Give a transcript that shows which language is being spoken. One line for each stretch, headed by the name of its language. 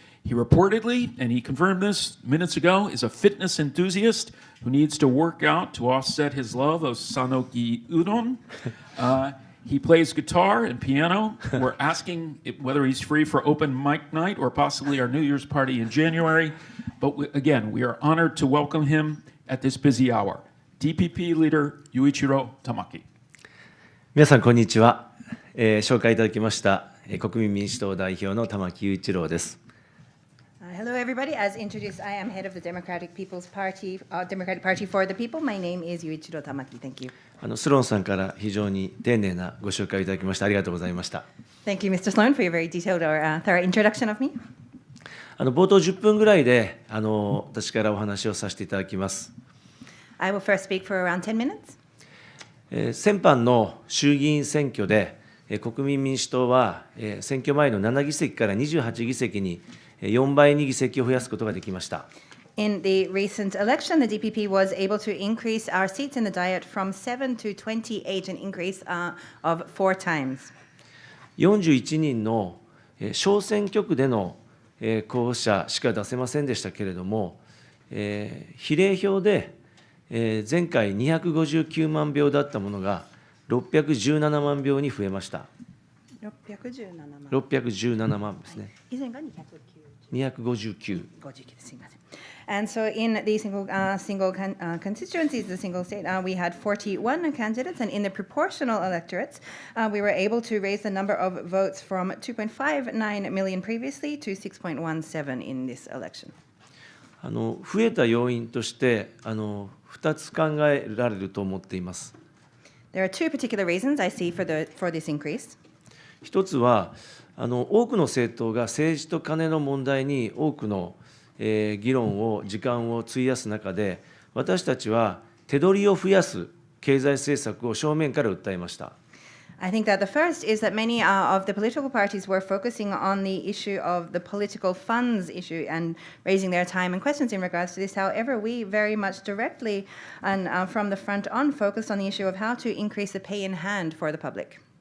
English: He reportedly, and he confirmed this minutes ago, is a fitness enthusiast who needs to work out to offset his love of Sanoki udon. He plays guitar and piano. We're asking whether he's free for open mic night or possibly our New Year's party in January. But again, we are honored to welcome him at this busy hour. DPP leader Yuichiro Tamaki.
Japanese: 皆さんこんにちは。紹介いただきました国民民主党代表の玉木雄一郎です。
English: Hello, everybody. As introduced, I am head of the Democratic Party for the People. My name is Yuichiro Tamaki. Thank you.
Japanese: スローンさんから非常に丁寧なご紹介をいただきましてありがとうございました。
English: Thank you, Mr. Sloan, for your very detailed or thorough introduction of me.
Japanese: 冒頭10分ぐらいで私からお話をさせていただきます。
English: I will first speak for around 10 minutes.
Japanese: 先般の衆議院選挙で国民民主党は選挙前の7議席から28議席に4倍に議席を増やすことができました。
English: In the recent election, the DPP was able to increase our seats in the Diet from 7 to 28, an increase of 4 times.
Japanese: 41人の小選挙区での候補者しか出せませんでしたけれども、比例票で、前回259万票だったものが617万票に増えました。 617万。 617万ですね。以前が 259。すみません。
English: And so in the constituencies, the single state, we had 41 candidates, and in the proportional electorates, we were able to raise the number of votes from 2.59 million previously to 6.17 in this election.
Japanese: 増えた要因として2つ考えられると思っています。
English: There are two particular reasons I see for this increase.
Japanese: 一つは多くの政党が政治と金の問題に多くの議論を時間を費やす中で、私たちは手取りを増やす経済政策を正面から訴えました。
English: I think that the first is that many of the political parties were focusing on the issue of the political funds issue and raising their time and questions in regards to this. However, we very much directly and from the front on focused on the issue of how to increase the pay in hand for the public.